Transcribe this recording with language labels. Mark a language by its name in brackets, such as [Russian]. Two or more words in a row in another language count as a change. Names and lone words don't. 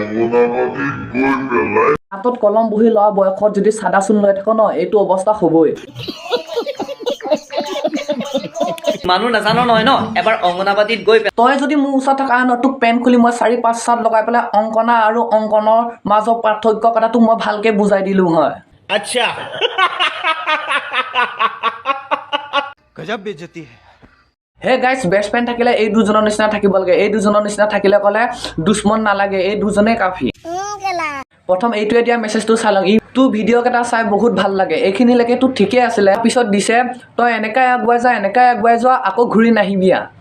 [Assamese] হাতত কলম বহি লোৱা বয়সত যদি চাদা চূণ লৈ থাক ন, এইটো অৱস্থা হ'বই। ইমানো নাজানো নহয় ন, এবাৰ অংগনাবাদীত গৈ পেলাই তই যদি মোৰ ওচৰত থকা ন, তোক পেন খুলি মই 4-5 চাট লগাই পেলাই অংকনা আৰু অংকনৰ মাজৰ পাৰ্থক্য কথাটো মই ভালকৈ বুজাই দিলোঁ হয়। [Hindi] अच्छा गजब बेइज्जती है। [Assamese] হে গাইছ, [English] best friend [Assamese] থাকিলে এই দুজনৰ নিচিনা থাকিব লাগে। এই দুজনৰ নিচিনা থাকিলে ক'লে দুশ্মন নালাগে, এই দুজনেই কাফি। প্ৰথম এইটোৱে দিয়া মেছেজটো চাই লওঁ। তোৰ ভিডিঅ' কেইটা চাই বহুত ভাল লাগে। এইখিনিলৈকে তোৰ ঠিকেই আছিলে, পিছত দিছে তই এনেকৈ আগুৱাই যোৱা, আকৌ ঘূৰি নাহিবিয়া।